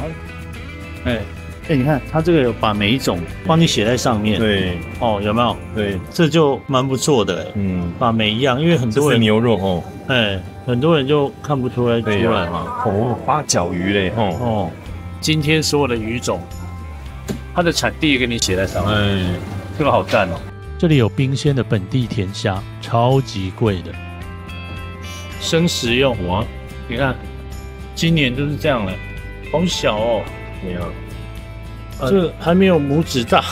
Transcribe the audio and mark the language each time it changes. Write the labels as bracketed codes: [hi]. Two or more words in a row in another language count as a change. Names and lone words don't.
[zh] 你看它這個有把每一種幫你寫在上面。對，哦，有沒有？對，這就蠻不錯的。把每一樣，因為很多人牛肉哦。很多人就看不出來嘛。哦，八角魚嘞。哦，今天所有的魚種，它的產地給你寫在上面。這個好讚哦。這裡有冰鮮的本地甜蝦，超級貴的。生食用哇，你看，今年就是這樣了，好小哦。沒有。這還沒有拇指大。